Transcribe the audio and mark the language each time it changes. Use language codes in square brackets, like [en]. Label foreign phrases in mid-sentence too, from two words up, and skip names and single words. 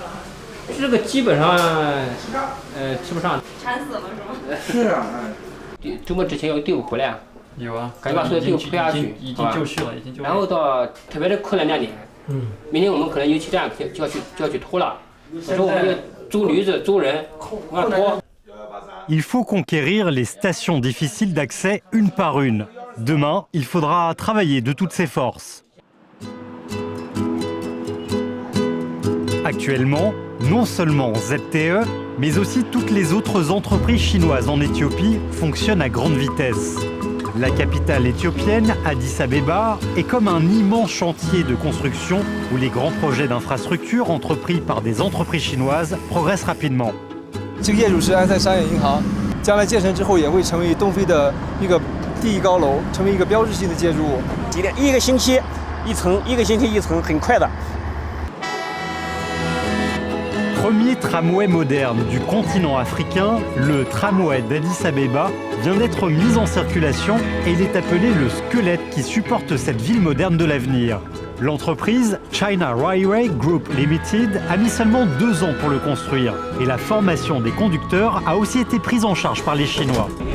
[zh] 这个基本上，吃不上。馋死了是吗？是啊。周末之前有队伍回来。有啊，赶紧把所有队伍推下去，已经就绪了，已经就绪了。然后到特别是困难2点，明天我们可能油气站就要去拖了，所以我们要租驴子、租人，往上拖。 [fr] Il faut conquérir les stations difficiles d'accès une par une. Demain, il faudra travailler de toutes ses forces. Actuellement, non seulement ZTE, mais aussi toutes les autres entreprises chinoises en Éthiopie fonctionnent à grande vitesse. La capitale éthiopienne, Addis Abeba, est comme un immense chantier de construction où les grands projets d'infrastructure entrepris par des entreprises chinoises progressent rapidement. [zh] 这个业主是安塞商业银行，将来建成之后也会成为东非的一个第一高楼，成为一个标志性的建筑物。一个星期一层，很快的。 [fr] Premier tramway moderne du continent africain, le tramway d'Addis Abeba vient d'être mis en circulation et il est appelé le squelette qui supporte cette ville moderne de l'avenir. L'entreprise China Railway Group Limited a mis seulement 2 ans pour le construire et la formation des conducteurs a aussi été prise en charge par les Chinois.